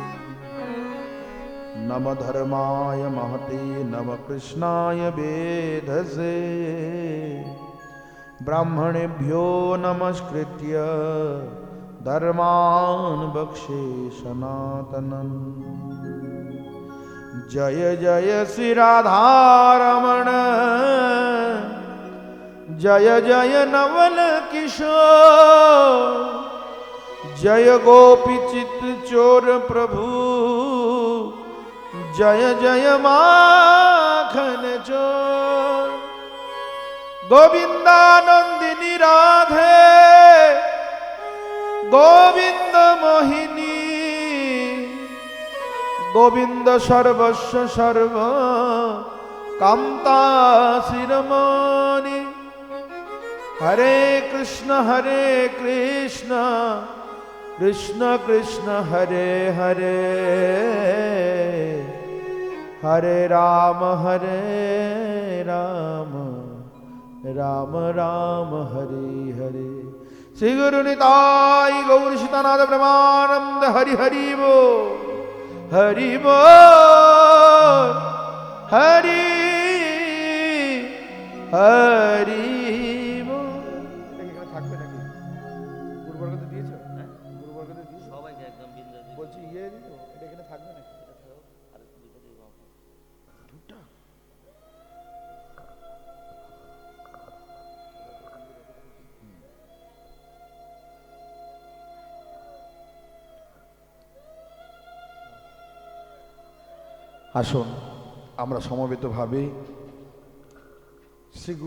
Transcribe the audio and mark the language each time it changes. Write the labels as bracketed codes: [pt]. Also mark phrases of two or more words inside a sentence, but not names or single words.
[sa] नम धर्माय महते नम कृष्णाय वेधसे, ब्राह्मणेभ्यो नमस्कृत्य धर्मान् वक्षे सनातनम्। [hi] जय जय श्री राधारमण, जय जय नवल किशोर, जय गोपी चित्त चोर प्रभु, जय जय माखन चोर। [sa] गोविंदानंदिनी राधे गोविंद मोहिनी, गोविंद सर्वस्व सर्व कामता शिरोमणि। हरे कृष्ण कृष्ण कृष्ण हरे हरे, हरे राम राम राम हरे हरे। [bn] শ্রী গুরু নিতাই গৌর সীতানাথ ব্রহ্মানন্দ হরি হরি বোল, হরি বোল, হরি হরি বোল। এখানে থাকবে নাকি? গুরুবর্গ তো দিয়েছো? হ্যাঁ, গুরুবর্গ তো দিয়েছো সবাইকে একদম বিন্দু দিয়ে। বলছি দিও, এটা এখানে থাকবে নাকি? এটা থাকো আর দুটো দিব আমাকে। দুটো আসুন আমরা সমবেতভাবে শ্রী